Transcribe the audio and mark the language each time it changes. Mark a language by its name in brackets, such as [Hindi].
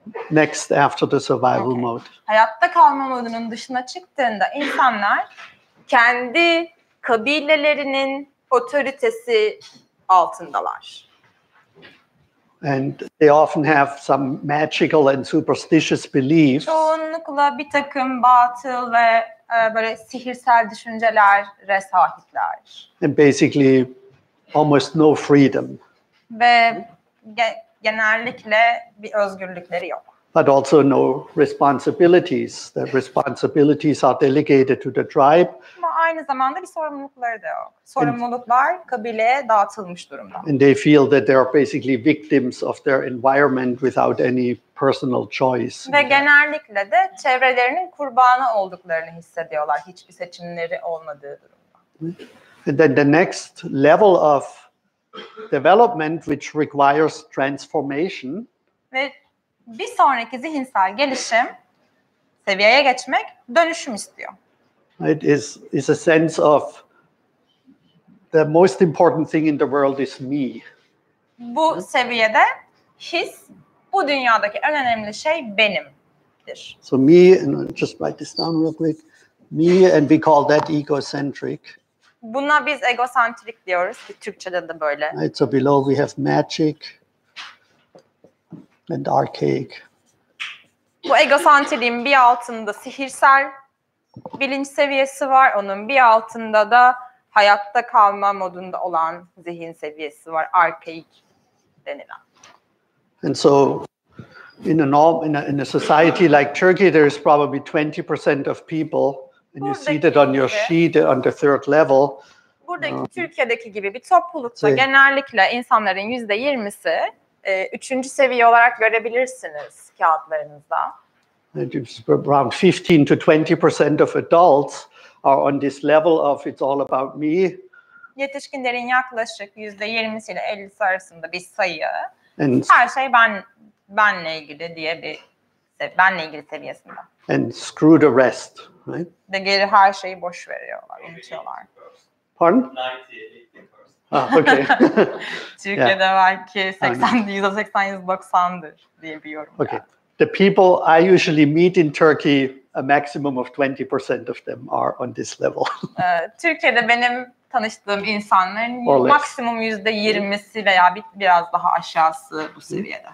[English] Next, after the survival mode. [Turkish] Hayatta kalma modunun dışına çıktığında insanlar kendi kabilelerinin otoritesi altındalar. [English] And they often have some magical and superstitious beliefs. [Turkish] Çoğunlukla bir takım batıl ve böyle sihirsel düşüncelere sahipler. [English] And basically almost no freedom. [Turkish] Ve genellikle bir özgürlükleri yok. [English] But also no responsibilities. The responsibilities are delegated to the tribe. [Turkish] Ama aynı zamanda bir sorumlulukları da yok. Sorumluluklar kabileye dağıtılmış durumda. [English] And they feel that they are basically victims of their environment without any personal choice. [Turkish] Ve genellikle de çevrelerinin kurbanı olduklarını hissediyorlar. Hiçbir seçimleri olmadığı durumda. [English] And then the next level of development, which requires transformation, [Turkish] ve bir sonraki zihinsel gelişim, seviyeye geçmek, dönüşüm istiyor. [English] It is a sense of the most important thing in the world is me. [Turkish] Bu seviyede his, bu dünyadaki en önemli şey benimdir. [English] So me, and just write this down real quick. Me, and we call that egocentric. [Turkish] Buna biz egosantrik diyoruz ki Türkçe'de de böyle. [English] Right, so below we have magic and archaic. [Turkish] Bu egosantriğin bir altında sihirsel bilinç seviyesi var. Onun bir altında da hayatta kalma modunda olan zihin seviyesi var. Arkaik denilen. [English] And so in a society like Turkey, there is probably 20% of people, and you see that on your sheet on the third level. [Turkish] Buradaki Türkiye'deki gibi bir toplulukta genellikle insanların %20'si üçüncü seviye olarak görebilirsiniz kağıtlarınızda. [English] Around 15 to 20% of adults are on this level of it's all about me. [Turkish] Yetişkinlerin yaklaşık %20'si ile 50'si arasında bir sayı. [English] And [Turkish] her şey benle ilgili diye benle ilgili seviyesinde. [English] And screw the rest, right? [Turkish] Ve geri her şeyi boş veriyorlar, unutuyorlar. [English] Pardon? 90, 80%. Okay. [Turkish] Türkiye'de belki %80-%90'dır diye bir yorum. [English] Okay. The people I usually meet in Turkey, a maximum of 20% of them are on this level. [Turkish] Türkiye'de benim tanıştığım insanların maksimum %20'si veya biraz daha aşağısı bu seviyede.